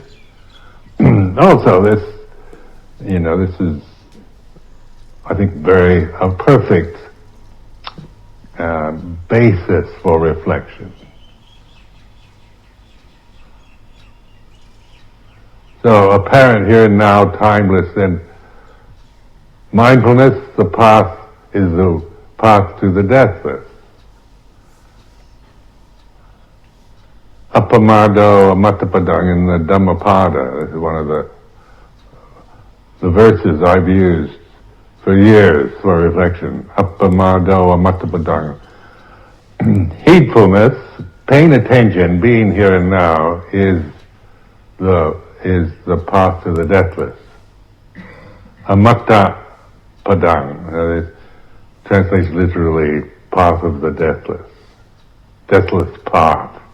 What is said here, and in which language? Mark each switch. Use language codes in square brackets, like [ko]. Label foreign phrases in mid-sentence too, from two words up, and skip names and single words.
[en] Also this, this is, I think, a perfect basis for reflection. So apparent here and now, timeless, and mindfulness, the path is the path to the deathless. [pi] Appamado Amatapadang [en] in the Dhammapada. This is one of the verses I've used for years for reflection. [pi] Appamado Amatapadang. [en] Heedfulness, paying attention, being here and now, is the path to the deathless. [pi] Amatta Padang, [en] translates literally path of the deathless. Deathless path.